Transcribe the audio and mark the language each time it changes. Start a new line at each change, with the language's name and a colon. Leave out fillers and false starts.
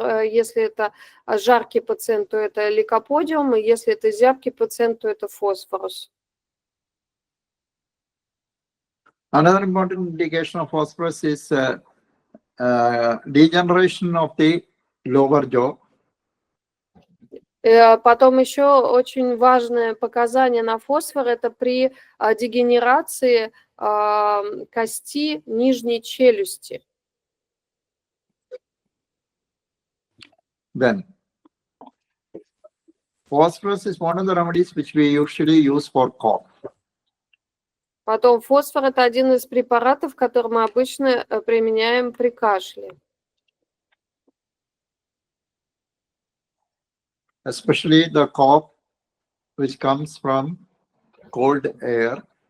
Russian: Если это жаркий пациент, то это лейкоподиум, и если это зябкий пациент, то это фосфорус.
English: Another important indication of phosphorus is degeneration of the lower jaw.
Russian: Потом еще очень важное показание на фосфор – это при дегенерации кости нижней челюсти.
English: Then, phosphorus is one of the remedies which we usually use for cough.
Russian: Потом фосфор – это один из препаратов, который мы обычно применяем при кашле.
English: especially the cough which comes from cold air.